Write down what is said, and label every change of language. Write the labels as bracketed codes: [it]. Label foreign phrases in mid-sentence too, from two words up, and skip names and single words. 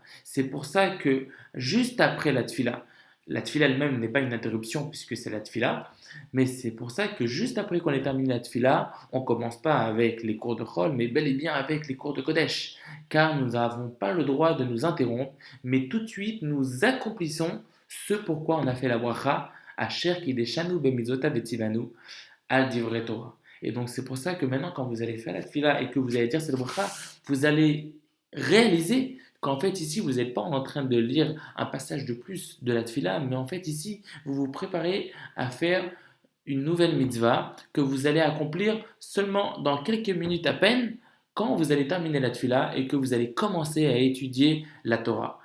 [fr] C'est pour ça que juste après la tfila elle-même n'est pas une interruption puisque c'est la tfila, mais c'est pour ça que juste après qu'on ait terminé la tfila, on ne commence pas avec les cours de Chol, mais bel et bien avec les cours de Kodesh. Car nous n'avons pas le droit de nous interrompre, mais tout de suite nous accomplissons ce pourquoi on a fait la bracha, [he] אשר קדשנו במצוותיו וצוונו על דברי תורה. [fr] Et donc c'est pour ça que maintenant quand vous allez faire la tfila et que vous allez dire cette bracha, vous allez réaliser qu'en fait ici vous n'êtes pas en train de lire un passage de plus de la tfila, mais en fait ici vous vous préparez à faire une nouvelle mitzvah que vous allez accomplir seulement dans quelques minutes à peine quand vous allez terminer la tfila et que vous allez commencer à étudier la Torah.